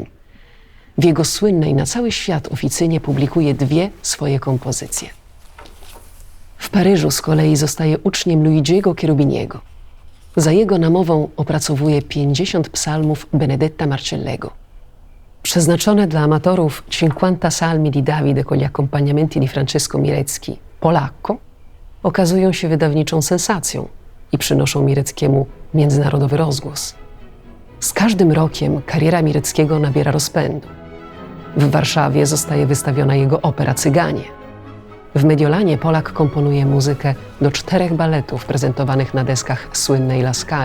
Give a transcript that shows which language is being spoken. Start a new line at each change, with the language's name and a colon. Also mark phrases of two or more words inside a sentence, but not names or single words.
Polish: W jego słynnej na cały świat oficynie publikuje 2 swoje kompozycje. W Paryżu z kolei zostaje uczniem Luigiego Cherubiniego. Za jego namową opracowuje 50 psalmów Benedetta Marcellego. Przeznaczone dla amatorów 50 salmi di Davide con gli accompagnamenti di Francesco Mirecki, Polacco, okazują się wydawniczą sensacją i przynoszą Mireckiemu międzynarodowy rozgłos. Z każdym rokiem kariera Mireckiego nabiera rozpędu. W Warszawie zostaje wystawiona jego opera Cyganie. W Mediolanie Polak komponuje muzykę do 4 baletów prezentowanych na deskach słynnej La Scali.